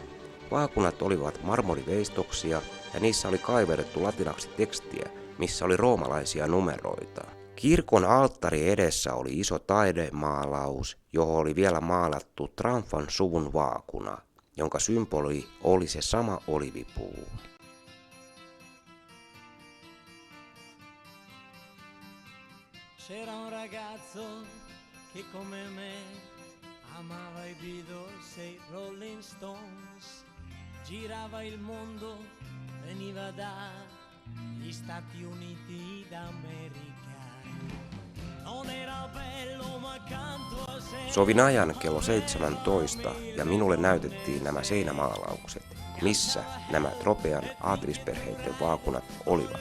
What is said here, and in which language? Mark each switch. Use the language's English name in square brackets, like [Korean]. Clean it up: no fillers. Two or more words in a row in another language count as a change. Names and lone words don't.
[Finnish] Vaakunat olivat marmoriveistoksia ja niissä oli kaiverrettu latinaksi tekstiä, missä oli roomalaisia numeroita. Kirkon alttari edessä oli iso taidemaalaus, johon oli vielä maalattu Tranfan suvun vaakuna, jonka symboli oli se sama olivipuu. [Italian] C'era un ragazzo che come me amava i Beatles e i Rolling Stones, girava il mondo, veniva dagli Stati Uniti d'America. [Finnish] Sovin ajan kello 17 ja minulle näytettiin nämä seinämaalaukset, missä nämä Tropean aatelisperheiden vaakunat olivat.